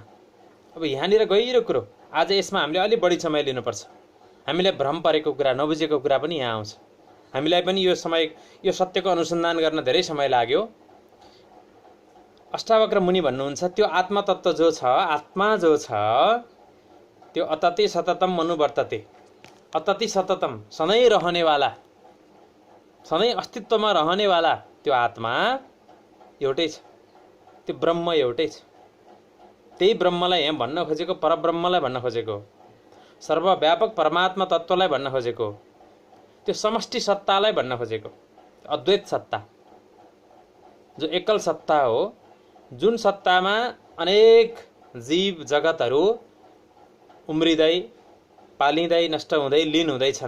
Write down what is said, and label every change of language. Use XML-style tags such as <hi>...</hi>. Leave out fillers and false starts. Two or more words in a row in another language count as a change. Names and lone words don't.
<ne>अब यहाँनिर गहिरो कुरो, आज यसमा हामीले अलि बढी समय लिनुपर्छ। हामीले भ्रम परेको कुरा, नबुझेको कुरा पनि यहाँ आउँछ। हामीलाई पनि यो सत्यको अनुसन्धान गर्न धेरै समय लाग्यो। अष्टावक्र मुनि भन्नुहुन्छ त्यो आत्मा तत्त्व जो छ, आत्मा जो छ, त्यो</ne> <sa>अतति सततम अनुवर्तते। अतति सततम,</sa> <ne>सधैँ रहनेवाला, सधैँ अस्तित्वमा रहनेवाला त्यो आत्मा एउटै छ। त्यो ब्रह्म एउटै छ। त्यही ब्रह्मलाई यहाँ भन्न खोजेको, परब्रह्मलाई भन्न खोजेको, सर्वव्यापक परमात्मा तत्त्वलाई भन्न खोजेको, त्यो समष्टि सत्तालाई भन्न खोजेको, अद्वैत सत्ता जो एकल सत्ता हो, जुन सत्तामा अनेक जीव जगतहरू उम्रिँदै, पालिँदै, नष्ट हुँदै, लीन हुँदैछन्।</ne>